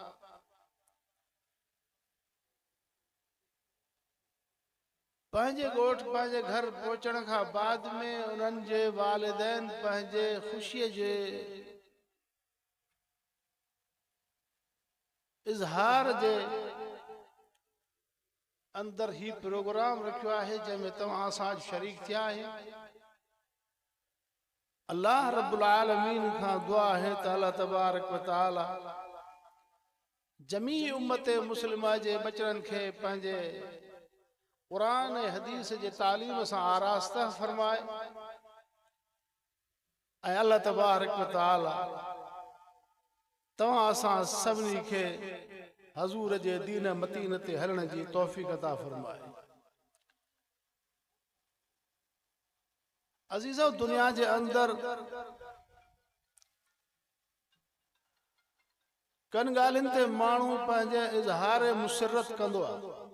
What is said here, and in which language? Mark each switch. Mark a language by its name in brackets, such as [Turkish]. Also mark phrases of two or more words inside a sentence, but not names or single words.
[Sindhi] पंहिंजे ॻोठ पंहिंजे घर पहुचण खां बाद में उन्हनि जे वालिदैन पंहिंजे ख़ुशीअ जे इज़हार जे अंदर ही प्रोग्राम रखियो आहे जंहिंमें तव्हां सां शरीक थिया आहियो। [Arabic] الله رب العالمين [Sindhi] खां दुआ है त [Arabic] الله تبارك وتعالى [Sindhi] जमी उम्मत मुस्लिमा जे बचड़नि खे पंहिंजे क़ुरान ऐं हदीस जे तालीम सां आरास्ता फरमाए ऐं [Arabic] الله تبارك وتعالى [Sindhi] तव्हां असां सभिनी खे हज़ूर जे दीन मतीन ते हलण जी तौफ़ीक़ अता फरमाए। अज़ीज़ो, दुनिया जे अंदर कन ॻाल्हियुनि ते माण्हू पंहिंजे इज़हार मुसरत कंदो आहे।